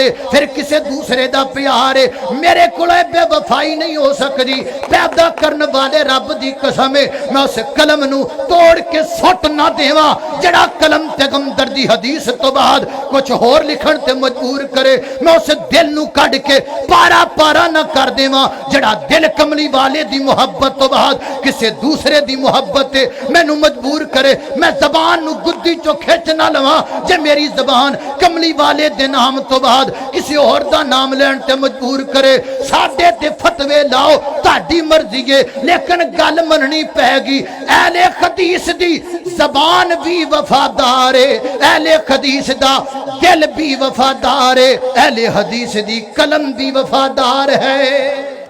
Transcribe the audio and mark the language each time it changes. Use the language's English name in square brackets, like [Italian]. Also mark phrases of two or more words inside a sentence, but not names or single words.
[Punjabi] ہے پھر کسی دوسرے دا پیار ہے میرے کولے بے وفائی نہیں ہو سکتی پیدا کرن والے رب دی قسم ہے میں اس قلم نو توڑ کے سٹ نہ دیواں جڑا قلم پیغمبر دی حدیث تو بعد کچھ اور لکھن تے مجبور کرے میں اس دل نو کڈ کے پارا پارا نہ کر دیواں جڑا دل کملی والے دی محبت تو بعد کسی دوسرے دی محبت تے مینوں مجبور کرے میں زبان نو گدی چو کھچ نہ لواں جے میری زبان کملی والے دے نام تو بعد کسی اور دا نام لین تے مجبور کرے ساڈے تے فتوے لاؤ تہاڈی مرضی ہے لیکن گل مننی پے گی اہل حدیث دی زبان بھی وفادار ہے اہل حدیث دا دل بھی وفادار ہے اہل حدیث دی قلم بھی وفادار ہے